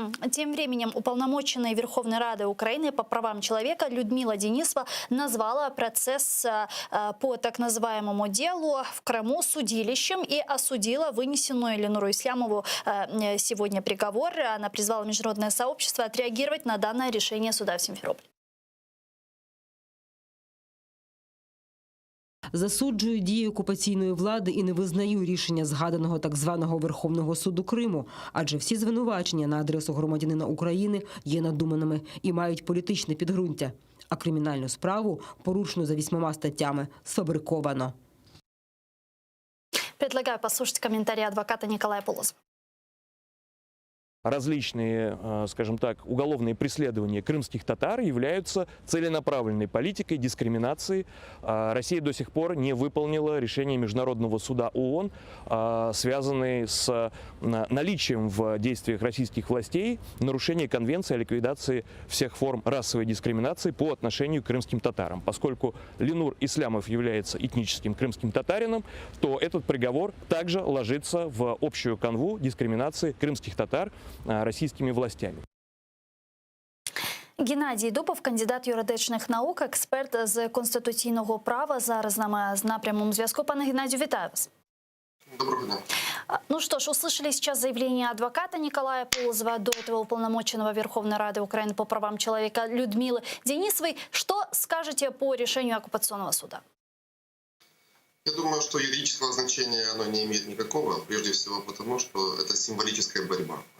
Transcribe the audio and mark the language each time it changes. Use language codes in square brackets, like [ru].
[ru] Тем временем уполномоченная Верховной Рады Украины по правам человека Людмила Денисова назвала процесс по так называемому делу в Крыму судилищем и осудила вынесенную Ильнуру Ислямову сегодня приговор. Она призвала международное сообщество отреагировать на данное решение суда в Симферополе. [uk] Засуджую дії окупаційної влади і не визнаю рішення згаданого так званого Верховного суду Криму, адже всі звинувачення на адресу громадянина України є надуманими і мають політичне підґрунтя, а кримінальну справу, порушену за 8 статтями, сфабриковано. [ru] Предлагаю послушать комментарий адвоката Николая Полозова. Различные, скажем так, уголовные преследования крымских татар являются целенаправленной политикой дискриминации. Россия до сих пор не выполнила решение Международного суда ООН, связанные с наличием в действиях российских властей нарушения Конвенции о ликвидации всех форм расовой дискриминации по отношению к крымским татарам. Поскольку Ленур Ислямов является этническим крымским татарином, то этот приговор также ложится в общую канву дискриминации крымских татар российскими властями. [uk] Геннадій Дубов, кандидат юридичних наук, експерт з конституційного права. Зараз з нами на прямому зв'язку. Пане Геннадію, вітаю вас. Доброго дня. [ru] Ну что ж, услышали сейчас заявление адвоката Николая Полозова, до этого уполномоченного Верховной Рады Украины по правам человека Людмилы Денисовой. Что скажете по решению оккупационного суда? Я думаю, что юридического значения оно не имеет никакого, прежде всего потому, что это символическая борьба.